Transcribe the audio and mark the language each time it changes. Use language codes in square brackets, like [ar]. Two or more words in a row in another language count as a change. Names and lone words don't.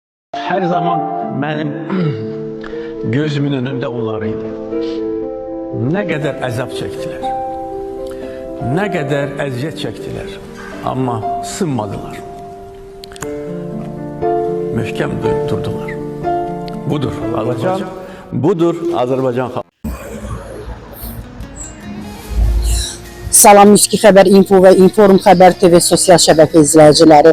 [tr] Her zaman benim gözümün önünde onlarıydı. Ne kadar əzab çektiler, ne kadar əziyyət çektiler ama sınmadılar. [az] Möhkəm durdular. Budur Azərbaycan, budur Azərbaycan xalqı. Salam Müski Xəbər Info və Inform Xəbər TV sosial şəbəkə izləyiciləri.